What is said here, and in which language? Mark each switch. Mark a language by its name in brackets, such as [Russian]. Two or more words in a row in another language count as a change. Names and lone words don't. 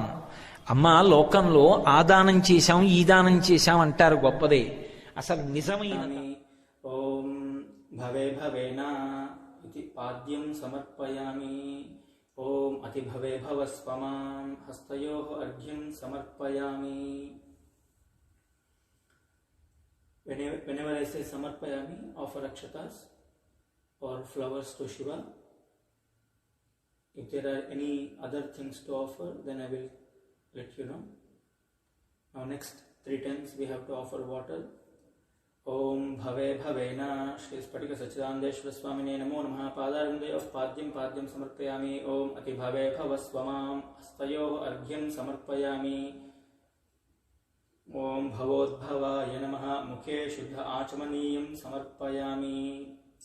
[Telugu] అమ్మ, లోకంలో ఆ దానం చేశాం ఈ దానం చేశాం అంటారు, గొప్పదే. అసలు నిజమైన [Sanskrit] ఓం భవే భవేనా ఇది పాద్యం సమర్పయామి. ఓం అతి భవే భవస్వమాం హస్తయోః అర్ఘ్యం సమర్పయామి. [English] Whenever I say samarpayami, offer akshatas or flowers to Shiva. If there are any other things to offer, then I will let you know. Now next 3 times we have to offer water. [Sanskrit] ओं भवे भवेन श्री स्फटिक सच्चिदानन्देश्वर स्वामिने नमो नमः. पादारुण्डयोः पाद्यं समर्पयामि। ओं अति भवे भवस्वमां हस्तयोः अर्घ्यं समर्पयामि. ఓం భవోద్భవాయ నమః. ముఖే శుద్ధ ఆచమనీయం సమర్పయామి.